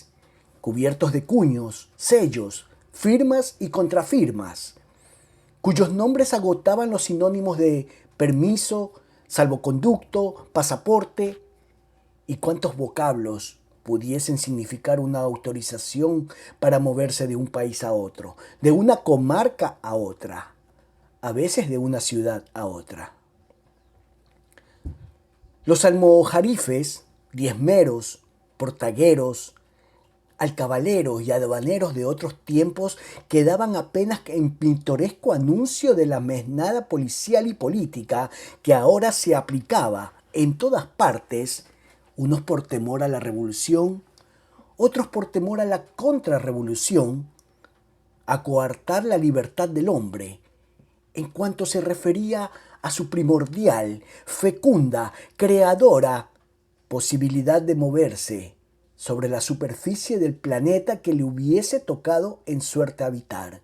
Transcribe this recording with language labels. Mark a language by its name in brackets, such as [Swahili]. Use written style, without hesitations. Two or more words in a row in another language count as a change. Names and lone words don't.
[Spanish] cubiertos de cuños, sellos, firmas y contrafirmas, cuyos nombres agotaban los sinónimos de permiso, salvoconducto, pasaporte y cuántos vocablos pudiesen significar una autorización para moverse de un país a otro, de una comarca a otra, a veces de una ciudad a otra. Los almojarifes, diezmeros, portagueros, alcabaleros y aduaneros de otros tiempos quedaban apenas en pintoresco anuncio de la mesnada policial y política que ahora se aplicaba en todas partes, unos por temor a la revolución, otros por temor a la contrarrevolución, a coartar la libertad del hombre, en cuanto se refería a su primordial, fecunda, creadora posibilidad de moverse sobre la superficie del planeta que le hubiese tocado en suerte habitar.